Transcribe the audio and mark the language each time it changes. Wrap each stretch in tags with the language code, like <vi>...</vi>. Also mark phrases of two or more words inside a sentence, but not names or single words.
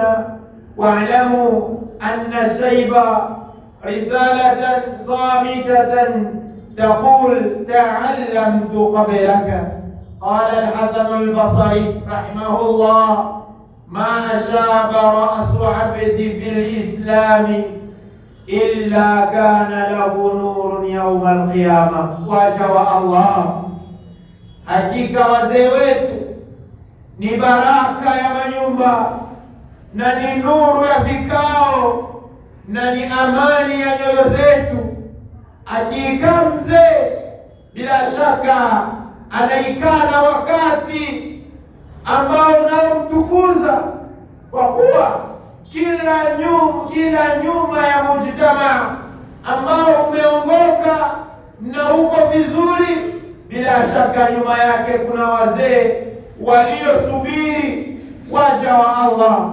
<ar>واعلموا أن الشيب رسالة صامتة تقول: تعلمت قبلك. قال الحسن البصري رحمه الله: ما شاب رأس عبد في الإسلام إلا كان له نور يوم القيامة. وجوا الله،</ar> <sw>hakika wazee wetu ni baraka ya manyumba na ni nuru ya vikao na ni amani ya nyoyo zetu. Akiikaa mzee, bila shaka anaikaa na wakati ambao unaomtukuza, kwa kuwa kila nyuma ya mujtamaa ambao umeongoka na uko vizuri, bila shaka nyuma yake kuna wazee waliosubiri, waja wa Allah.</sw>